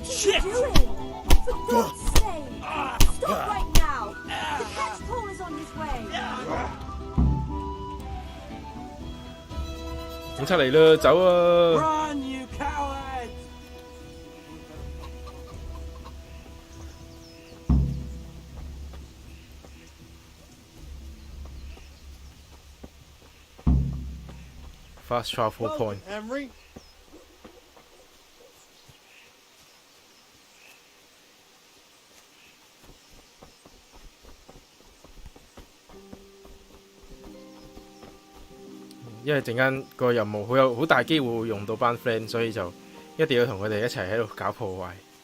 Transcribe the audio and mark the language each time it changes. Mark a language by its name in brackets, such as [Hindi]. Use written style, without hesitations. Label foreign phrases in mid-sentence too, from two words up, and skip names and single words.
[English] Shit! you doing? For God's sake! Stop right now! The cat's paw is on his way! [Cantonese] 警察嚟啦，走啊！ [English] Run, you cowards! Fast travel point. Henry. [Cantonese] 因為陣間個任務好大機會會用到班 friend，所以就一定要同佢哋一齊喺度搞破壞。